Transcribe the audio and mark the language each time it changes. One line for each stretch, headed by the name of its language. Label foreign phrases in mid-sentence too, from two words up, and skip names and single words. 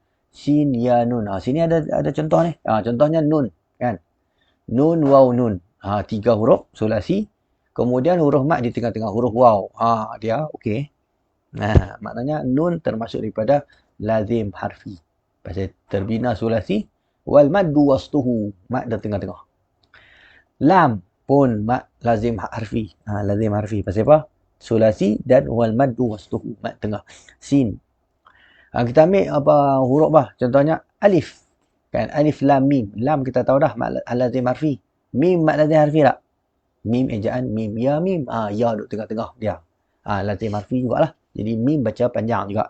Malay: Sin, ya, nun. Sini ada contoh ni. Contohnya nun. Kan? Nun, waw, nun. 3 huruf sulasi. Kemudian huruf mad di tengah-tengah huruf waw. Dia okey. Maknanya nun termasuk daripada lazim harfi. Pasal terbina sulasi.
Arabic: والمد وسطه.
Malay: Mad di tengah-tengah. Lam pun mad lazim harfi. Lazim harfi. Pasal apa? Sulasi dan
Arabic: والمد وسطه.
Malay: Mad tengah. Sin. Kita ambil huruf contohnya alif. Kan? Alif lam mim. Lam kita tahu dah mad lazim harfi. Mim mad lazim harfi tak? Mim ejaan mim. Ya mim. Ya duduk tengah-tengah dia. Lazim harfi jugalah. Jadi mim baca panjang juga.